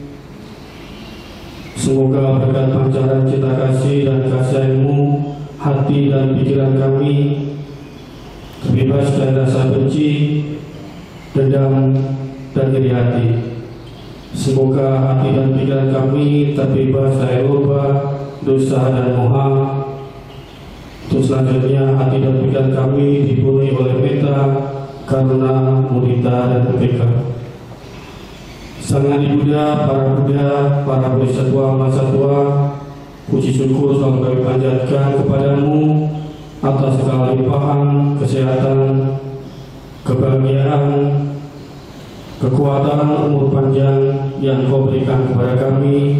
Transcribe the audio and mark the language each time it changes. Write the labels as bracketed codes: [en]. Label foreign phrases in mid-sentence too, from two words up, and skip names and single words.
[id] Semoga berkat pancaran cinta kasih dan kasih sayangmu, hati dan pikiran kami terbebas dari rasa benci, dendam, dan iri hati. Semoga hati dan pikiran kami terbebas dari loba, dosa, dan moha. Terus selanjutnya hati dan pikiran kami dipenuhi oleh [pi] metta, karuna, mudita, [id] dan upeka. Sang Adi Buddha, para bodhisattva, mahasatwa, puji syukur selalu kami panjatkan kepadamu atas segala limpahan kesehatan, kebahagiaan, kekuatan, umur panjang yang kau berikan kepada kami.